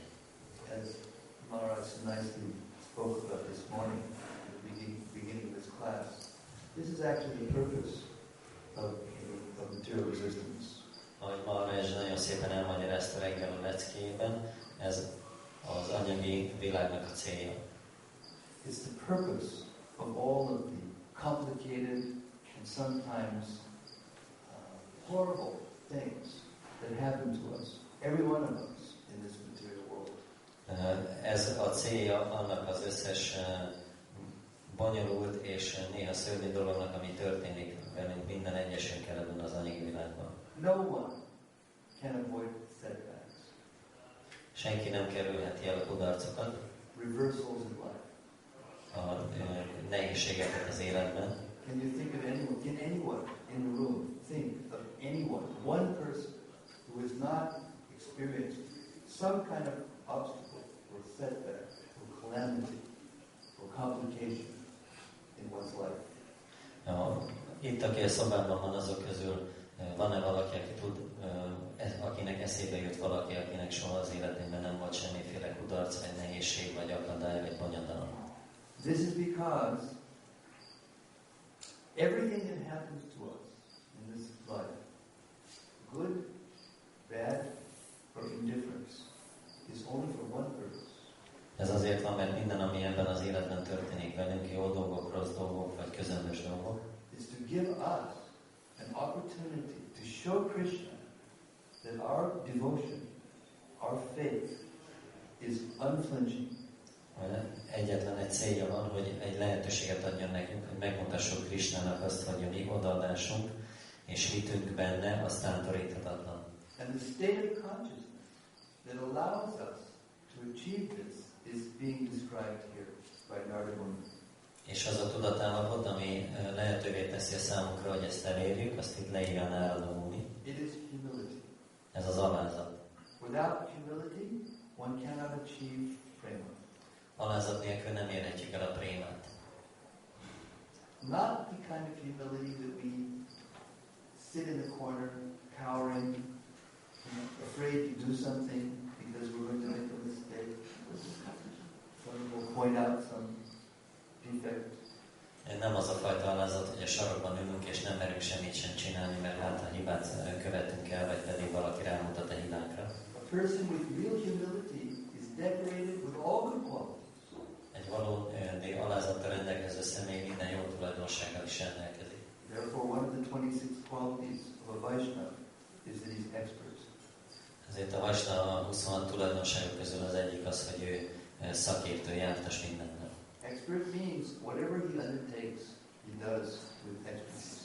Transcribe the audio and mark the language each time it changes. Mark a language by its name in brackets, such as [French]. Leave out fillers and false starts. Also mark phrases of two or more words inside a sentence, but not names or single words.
[English] As Maharaj nicely spoke about this morning, at the beginning of this class, this is actually the purpose of material resistance. [Hungarian] Ahogy Maharaj nagyon szépen elmagyarázta reggel a leckéjében, ez az anyagi világnak a célja. [English] It's the purpose of all of the complicated and sometimes horrible things that happen to us, every one of us in this material world. [Hungarian] Ez a célja annak az összes bonyolult és néha szörnyű dolognak, ami történik velünk minden egyesünkkel ebben az anyagi világban. [English] No one can avoid setbacks. [Hungarian] Senki nem kerülheti el a kudarcokat, [English] Reversals in life. [Hungarian] a nehézségeket az életben. [English] Can you think of anyone, can anyone in the room think of anyone, one person who has not experienced some kind of obstacle or setback or calamity or complication in one's life? [Hungarian] Itt, aki a szobában van, azok közül van-e valaki, akinek eszébe jut valaki, akinek soha az életében nem volt semmiféle kudarc, vagy nehézség, vagy akadály, vagy bonyodalom? [English] This is because Everything that happens to us in this life, good, bad, or indifference, is only for one purpose. [Hungarian] Ez azért van, mert minden, ami ebben az életben történik velünk, jó dolgok, rossz dolgok, vagy közömbös dolgok, [English] is to give us an opportunity to show Krishna that our devotion, our faith is unflinching. [Hungarian] Egyetlen egy célja van, hogy egy lehetőséget adjon nekünk, hogy megmutassuk Krishnának azt, hogy a mi odaadásunk és hitünk benne, az tántoríthatatlan. [English] And the state of consciousness that allows us to achieve this is being described here by Narada Muni. [Hungarian] És az a tudatállapot, ami lehetővé teszi a számunkra, hogy ezt elérjük, azt itt leírja Narada Muni. [English] It is humility. [Hungarian] Ez az alázat. [English] Without humility, one cannot achieve prema. [Hungarian] Alázat nélkül nem érhetjük el a prémát. [English] Not the kind of humility that we sit in the corner, cowering, afraid to do something because we're going to make a mistake. Someone will point out some defect. [Hungarian] Nem az a fajta alázat, hogy a sarokban ülünk és nem merünk semmit sem csinálni, mert hát a hibát követünk el, vagy pedig valaki rámutat a hibánkra. [English] A person with real humility is decorated with all good qualities. [Hungarian] Egy valódi alázattal rendelkező személy minden jó tulajdonsággal is rendelkezik. [English] Therefore, one of the 26 qualities of a Vaishnava is that he's expert. [Hungarian] Ezért a Vaishnava 26 tulajdonságok közül az egyik az, hogy ő szakértő, jártas mindenben. [English] Expert means whatever he undertakes, he does with expertise.